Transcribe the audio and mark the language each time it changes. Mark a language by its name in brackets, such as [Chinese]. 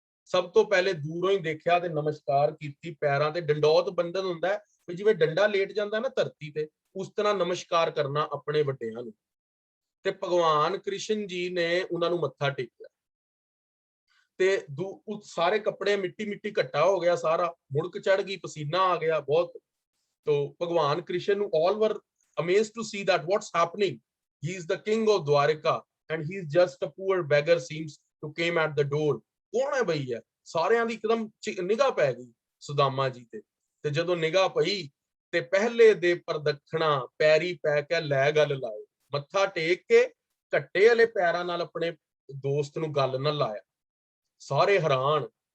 [Punjabi] ਸਭ ਤੋਂ ਪਹਿਲੇ ਦੂਰੋਂ ਹੀ ਦੇਖਿਆ ਤੇ ਨਮਸਕਾਰ ਕੀਤੀ, ਪੈਰਾਂ ਤੇ ਡੰਡੌਤ ਬੰਧਨ ਹੁੰਦਾ ਹੈ, ਜਿਵੇਂ ਡੰਡਾ ਲੇਟ ਜਾਂਦਾ ਨਾ ਧਰਤੀ ਤੇ, ਉਸ ਤਰ੍ਹਾਂ ਨਮਸਕਾਰ ਕਰਨਾ ਆਪਣੇ ਵੱਡਿਆਂ ਨੂੰ। ਤੇ ਭਗਵਾਨ ਕ੍ਰਿਸ਼ਨ ਜੀ ਨੇ ਉਹਨਾਂ ਨੂੰ ਮੱਥਾ ਟੇਕਿਆ ਤੇ ਸਾਰੇ ਕੱਪੜੇ ਮਿੱਟੀ ਮਿੱਟੀ ਘੱਟਾ ਹੋ ਗਿਆ, ਸਾਰਾ ਮੁੜਕ ਚੜ ਗਈ, ਪਸੀਨਾ ਆ ਗਿਆ ਬਹੁਤ। [Hindi] तो [English] भगवान Krishna all were amazed to see that what's happening. He is the king of Dwarka and he is just a poor beggar seems to came at the door. [Hindi] कौन है भई है? [Punjabi] ਸਾਰਿਆਂ ਦੀ ਇੱਕਦਮ ਨਿਗਾਹ ਪੈ ਗਈ ਸੁਦਾਮਾ ਜੀ ਤੇ ਜਦੋਂ ਨਿਗਾਹ ਪਈ ਤੇ ਪਹਿਲੇ ਦੇ ਪ੍ਰਦਖਣਾ ਪੈਰੀ ਪੈ ਕੇ ਲੈ ਗੱਲ ਲਾਏ, ਮੱਥਾ ਟੇਕ ਕੇ ਘੱਟੇ ਵਾਲੇ ਪੈਰਾਂ ਨਾਲ ਆਪਣੇ ਦੋਸਤ ਨੂੰ ਗੱਲ ਨਾ ਲਾਇਆ। ਸਾਰੇ ਹੈਰਾਨ।